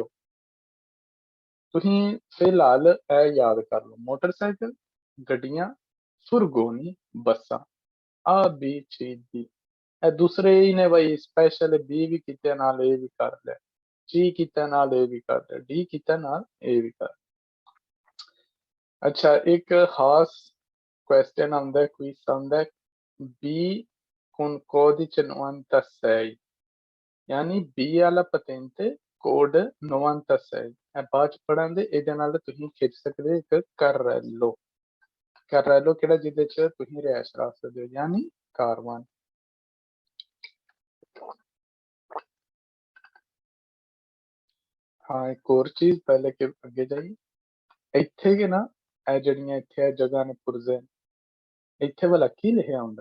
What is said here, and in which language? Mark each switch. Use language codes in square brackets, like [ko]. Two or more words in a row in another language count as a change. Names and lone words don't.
[pa] ਤੁਸੀਂ ਫਿਲਹਾਲ ਇਹ ਯਾਦ ਕਰ ਲਓ, ਮੋਟਰਸਾਈਕਲ, ਗੱਡੀਆਂ, ਫੁਰਗੋਨੀ, ਬੱਸਾਂ, ਆ B C D। ਇਹ ਦੂਸਰੇ ਹੀ ਨੇ ਬਈ, ਸਪੈਸ਼ਲ B ਵੀ ਕੀਤੇ ਨਾਲ A ਵੀ ਕਰ ਲਿਆ, C ਕੀਤਾ ਨਾਲ A ਵੀ ਕਰ ਲਿਆ, D ਕੀਤਾ ਨਾਲ A ਵੀ ਕਰ। ਅੱਛਾ ਇੱਕ ਖਾਸ ਕੁਐਸਚਨ ਆਉਂਦਾ, ਕੁਇਜ਼ ਆਉਂਦਾ, [it] B con codice 96, [pa] ਯਾਨੀ B ਵਾਲਾ patente ਕੋਡ 96। ਇਹ ਬਾਅਦ ਚ ਪੜਾਂਗੇ, ਇਹਦੇ ਨਾਲ ਤੁਸੀਂ ਖਿੱਚ ਸਕਦੇ ਇੱਕ carrello ਕਿਹੜਾ ਜਿਹਦੇ ਚ ਤੁਸੀਂ ਰਿਹਾਇਸ਼ ਰੱਖ ਸਕਦੇ ਹੋ, ਯਾਨੀ ਕਾਰਵਾਨ। ਹਾਂ ਇੱਕ ਹੋਰ ਚੀਜ਼ ਪਹਿਲੇ ਕਿ ਅੱਗੇ ਜਾਈਏ, ਇੱਥੇ ਕਿ ਨਾ ਇਹ ਜਿਹੜੀਆਂ ਇੱਥੇ ਜਗ੍ਹਾ ਨੇ ਪੁਰਜ਼ੇ, ਇੱਥੇ ਵਾਲਾ ਕੀ ਲਿਖਿਆ ਹੁੰਦਾ?